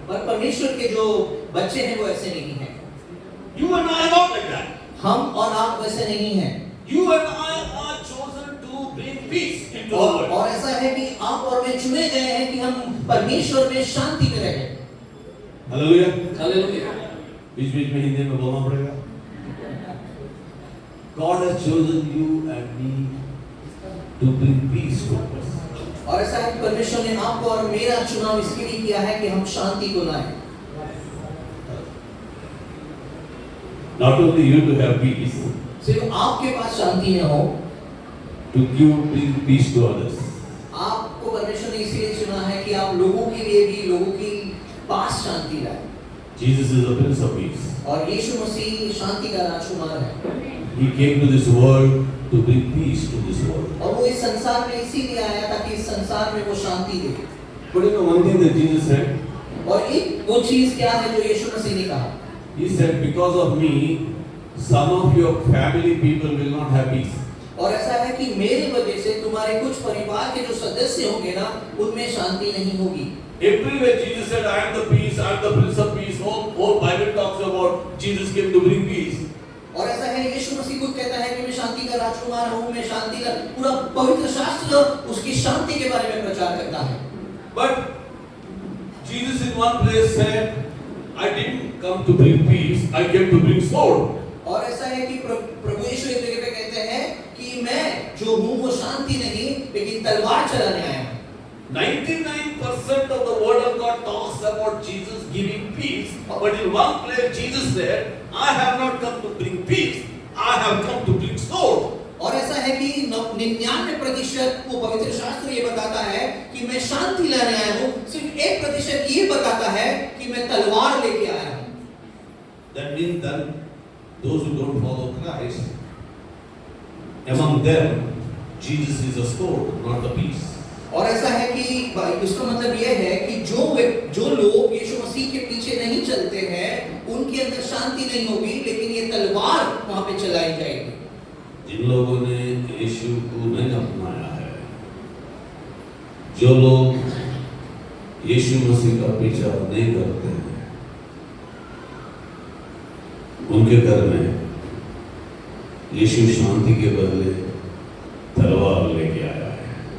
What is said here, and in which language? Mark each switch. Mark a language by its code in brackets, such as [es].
[hi] पर परमेश्वर के जो बच्चे हैं वो ऐसे नहीं हैं। [en] You and I are not like that. [hi] हम और आप वैसे नहीं हैं। [en] You and I are chosen to bring peace into the world. [hi] और ऐसा है कि आप और मैं चुने गए हैं कि हम परमेश्वर में शांति में रहें। हालेलुया। हालेलुया। बीच-बीच में हिंदी में बोलना पड़ेगा। [en] God has chosen you and me to bring peace to us. [hi] और ऐसा है कि परमेश्वर ने आपको और मेरा चुनाव इसके लिए किया है कि हम शांति को लाएं। [en] Not only you to have peace, [hi] सिर्फ आपके पास शांति न हो, [en] to bring peace to others. [hi] आपको परमेश्वर ने इसलिए चुना है कि आप लोगों के लिए भी लोगों के पास शांति लाएं। [en] Jesus is the Prince of Peace. [hi] और यीशु मसीह शांति का राजकुमार है। [en] He came to this world to bring peace to this world. [hi] और वो इस संसार में इसीलिए आया ताकि इस संसार में वो शांति दे। [en] But you know one thing that Jesus said? [hi] और एक वो चीज क्या है जो यीशु मसीह ने कहा? [en] He said, because of me, some of your family people will not have peace. [hi] और ऐसा है कि मेरी वजह से तुम्हारे कुछ परिवार के जो सदस्य होंगे ना, उनमें शांति नहीं होगी। [en] Everywhere Jesus said, I am the peace, I am the Prince of Peace. Whole Bible talks about Jesus came to bring peace. [hi] और ऐसा है, यीशु मसीह खुद कहता है कि मैं शांति का राजकुमार हूँ, मैं शांति का, पूरा पवित्र शास्त्र उसकी शांति के बारे में प्रचार करता है। [en] But Jesus in one place said, I didn't come to bring peace, I came to bring sword. [hi] और ऐसा है कि प्रभु यीशु एक जगह पे कहते हैं कि मैं जो हूँ वो शांति नहीं लेकिन तलवार चलाने आया हूँ। [en] 99% of the word of God talks about Jesus giving peace, but in one place Jesus said, I have not come to bring peace, I have come to bring sword. [hi] और ऐसा है कि 99% वो पवित्र शास्त्र ये बताता है कि मैं शांति लाने आया हूँ, सिर्फ 1% ये बताता है कि मैं तलवार लेके आया हूँ। [en] That means that those who don't follow Christ, among them Jesus is a sword, not the peace. [hi] और ऐसा है कि इसका मतलब यह है कि जो लोग यीशु मसीह के पीछे नहीं चलते हैं उनके अंदर शांति नहीं होगी, लेकिन ये तलवार वहां पे चलाई जाएगी। जिन लोगों ने यीशु को नहीं अपनाया है, जो लोग यीशु मसीह का पीछा नहीं करते हैं, उनके घर में यीशु शांति के बदले तलवार लेके आया है।